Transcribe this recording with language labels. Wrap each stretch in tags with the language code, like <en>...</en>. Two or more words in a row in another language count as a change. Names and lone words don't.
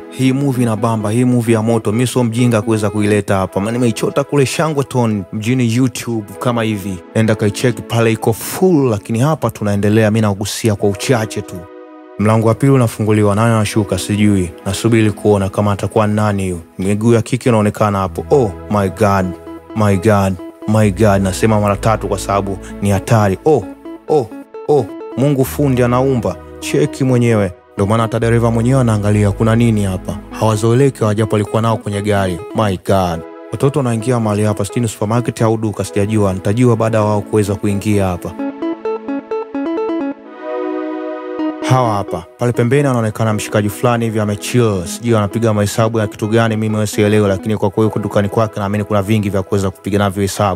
<sw>Hii movie inabamba, hii movie ya moto. Mimi sio mjinga kuweza kuileta hapa. Maana nimeichota kule Shangwe Tone mjini YouTube kama hivi. Nenda kaicheck pale, iko full, lakini hapa tunaendelea, mimi nagusia kwa uchache tu. Mlango wa pili unafunguliwa, nani anashuka sijui. Nasubiri kuona kama atakuwa nani hiyo. Miguu ya kike inaonekana hapo.</sw> <en>Oh my god. My god. My god.</en> <sw>Nasema mara 3 kwa sababu ni hatari. Oh. Mungu fundi anaumba. Cheki mwenyewe. Ndio maana hata dereva mwenyewe anaangalia kuna nini hapa. Hawazoeleki wajapo alikuwa nao kwenye gari.</sw> <en>My god.</en> <sw>Watoto wanaingia mahali hapa, sitini supermarket au duka sijajua. Nitajua baada wao kuweza kuingia hapa. Hawa hapa. Pale pembeni anaonekana mshikaji fulani hivi amechill. Sijui anapiga mahesabu ya kitu gani, mimi sielewi, lakini kwa kweli huko dukani kwake naamini kuna vingi vya kuweza kupiga navyo hesabu.</sw>